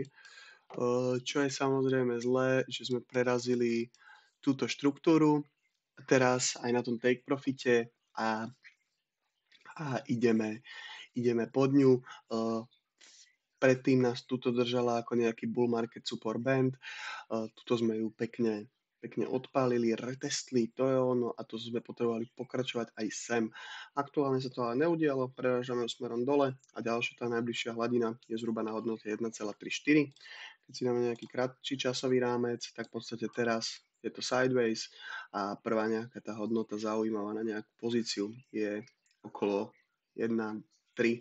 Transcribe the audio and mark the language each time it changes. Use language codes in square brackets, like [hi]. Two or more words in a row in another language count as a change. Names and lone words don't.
[sk] Čo je samozrejme zlé, že sme prerazili túto štruktúru teraz aj na tom [en] take profite [sk] a ideme pod ňu. Predtým nás tuto držala ako nejaký [en] bull market support band. [sk] Tuto sme ju pekne odpálili, retestli, to je ono a to sme potrebovali pokračovať aj sem. Aktuálne sa to ale neudialo, prerážame smerom dole a ďalšia tá najbližšia hladina je zhruba na hodnote 1,34. Keď si dáme nejaký kratší časový rámec, tak v podstate teraz je to sideways a prvá nejaká tá hodnota zaujímavá na nejakú pozíciu je okolo 1,3.